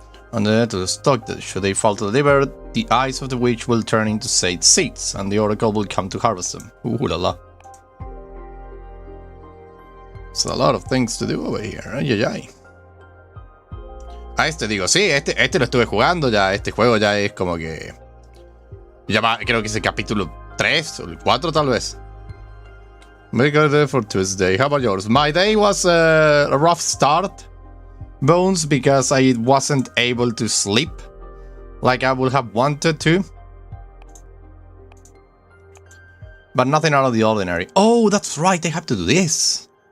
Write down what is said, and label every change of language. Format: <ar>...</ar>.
<en>And then to the stock that should they fail to deliver, the eyes of the witch will turn into sage seeds, and the oracle will come to harvest them. Ooh la la. So a lot of things to do over here. Ay, ay, ay.</en> <es>A este digo, sí, este lo estuve jugando ya. Este juego ya es como que... Ya va, creo que es el capítulo 3 o el 4 tal vez.</es> <en>Make a day for Tuesday. How about yours? My day was a rough start, Bones, because I wasn't able to sleep like I would have wanted to. But nothing out of the ordinary. Oh, that's right, I have to do this.</en>